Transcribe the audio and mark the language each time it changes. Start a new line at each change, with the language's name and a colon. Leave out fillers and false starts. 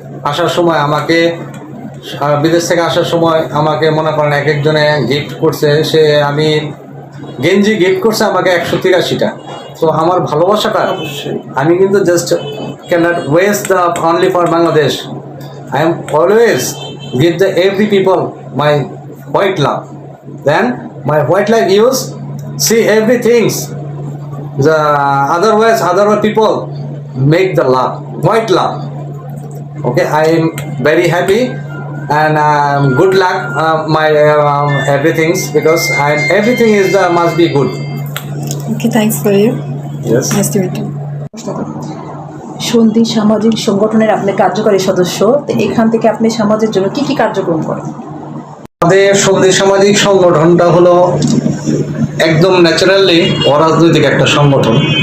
Bangla: আসার সময় আমাকে, বিদেশ থেকে আসার সময় আমাকে মনে করেন এক একজনে গিফট করছে। সে আমি গেঞ্জি গিফট করছে আমাকে 183টা। তো আমার ভালোবাসাটা আমি কিন্তু
English: Just cannot waste the only for Bangladesh. I am always give the every people my white love. Then my white love use see everything. The other people make the love, white love. Okay, I am very happy and good luck my everything, because everything is must be good. Okay, thanks for you. Yes. Nice to meet you.
Bangla: সন্ধি সামাজিক সংগঠনের আপনি কার্যকরী সদস্য, তো এখান থেকে আপনি সমাজের জন্য কি কি কার্যক্রম করেন? আমাদের সন্ধি সামাজিক সংগঠনটা হলো একদম ন্যাচারালি অরাজনৈতিক একটা সংগঠন।